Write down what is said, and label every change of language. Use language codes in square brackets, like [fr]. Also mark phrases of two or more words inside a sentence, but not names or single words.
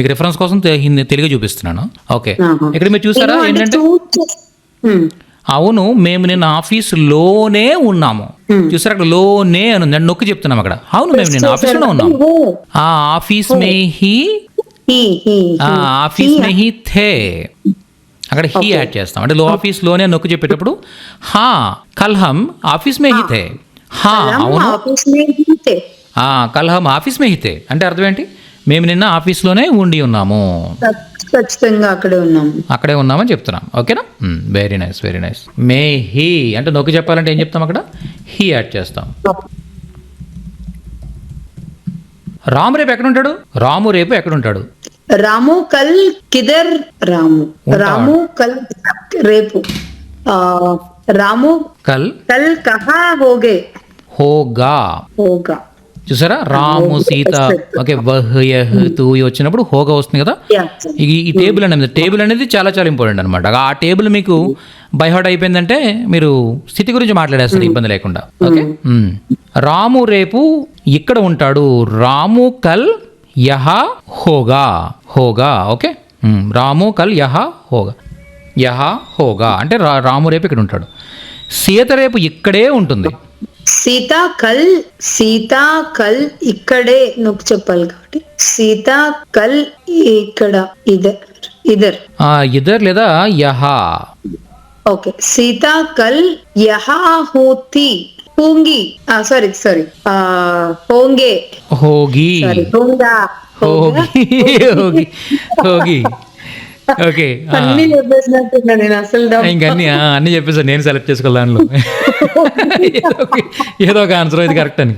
[te] మీకు రిఫరెన్స్ కోసం తెలుగే చూపిస్తున్నాను. ఓకే, ఇక్కడ మీరు చూసారా ఏంటంటే, అవును మేము నిన్న ఆఫీసులోనే ఉన్నాము. చూసారా అక్కడ లోనే అని ఉంది, నొక్కి చెప్తున్నాం అక్కడ. అవును మేము నిన్న ఆఫీస్లోనే ఉన్నాము. [hi] ऑफिस में ही ऑफिस में ही थे, [te] అక్కడ హీ యాడ్ చేస్తాం. అంటే ఆఫీస్ లోనే నొక్కి చెప్పేటప్పుడు [hi] कल हम ऑफिस में ही थे. [te] అవును [hi] कल हम ऑफिस में ही थे [te] అంటే అర్థం ఏంటి? మేము నిన్న ఆఫీస్లోనే ఉండి ఉన్నాము, ఖచ్చితంగా అక్కడే ఉన్నామని చెప్తున్నాం. ఓకేనా, [en] very nice. [hi] में ही [te] అంటే నొక్కి చెప్పాలంటే ఏం చెప్తాం? అక్కడ హీ యాడ్ చేస్తాం. రాము రేపు ఎక్కడుంటాడు? [hi] रामू कल किधर? रामू कल రేపు. रामू कल कहाँ होगा. [te] చూసారా, రాము సీత. ఓకే, [hi] वह यह तू [te] వచ్చినప్పుడు హోగా వస్తుంది కదా. ఈ టేబుల్ అనేది చాలా చాలా ఇంపార్టెంట్ అనమాట. ఆ టేబుల్ మీకు బైహార్ట్ అయిపోయిందంటే మీరు స్థితి గురించి మాట్లాడేస్తారు ఇబ్బంది లేకుండా. ఓకే, రాము రేపు ఇక్కడ ఉంటాడు. [hi] रामू कल यहाँ होगा. [te] ఓకే, [hi] रामू कल यहाँ होगा [te] అంటే రాము రేపు ఇక్కడ ఉంటాడు. సీత రేపు ఇక్కడే ఉంటుంది. సీతా కల్ ఇక్కడే నొక్కి చెప్పాలి కాబట్టి సీతా కల్ ఇక్కడ [hi] ఇదర్ లేదా యహా. ఓకే, सीता कल यहाँ होंगी. [te] ఓకే, అన్ని చెప్పేసాను నేను సెలెక్ట్ చేసుకోవాలి దానిలో ఏదో ఒక ఆన్సర్ ఇది కరెక్ట్ అని.